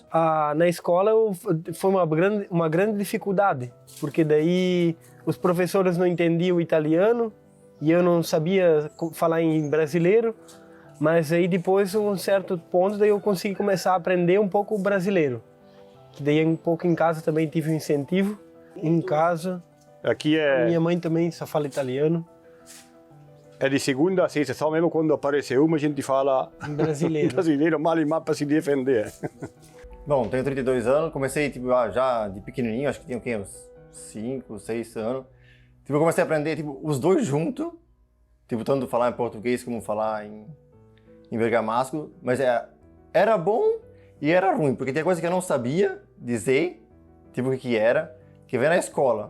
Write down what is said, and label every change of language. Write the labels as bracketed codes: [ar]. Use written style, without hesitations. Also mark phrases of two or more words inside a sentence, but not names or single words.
[pt] Na escola foi uma grande dificuldade, porque daí os professores não entendiam o italiano e eu não sabia falar em brasileiro, mas aí depois, um certo ponto, daí eu consegui começar a aprender um pouco o brasileiro. Que daí um pouco em casa também tive um incentivo. Em casa, Aqui minha mãe também só fala italiano. è di segunda a sesta, só mesmo quando aparece uma a gente fala Em brasileiro. brasileiro, mal e mal para se defender. Bom, tenho 32 anos, comecei tipo, já de pequenininho, acho que tinha o quê? Uns 5, 6 anos. Tipo, eu comecei a aprender tipo, os dois juntos, tipo, tanto falar em português como falar em bergamasco, mas era bom e era ruim, porque tinha coisa que eu não sabia dizer, tipo, o que era, que veio na escola.